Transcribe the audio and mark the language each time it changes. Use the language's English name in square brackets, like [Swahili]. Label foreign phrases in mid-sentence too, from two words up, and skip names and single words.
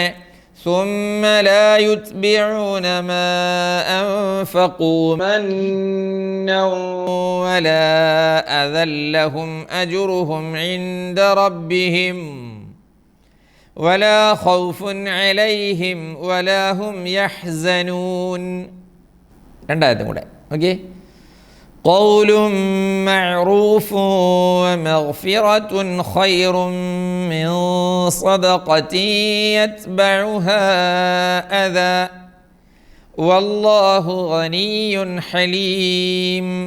[Arabic] ثم لا يتبعون ما أنفقوا منا ولا أذى لهم أجرهم عند ربهم ولا خوف عليهم ولا هم يحزنون. [Malayalam] രണ്ടാമത്തെ കൂടെ ഓക്കെ. [Arabic] قول معروف ومغفرة خير من صدقة يتبعها أذى والله غني حليم.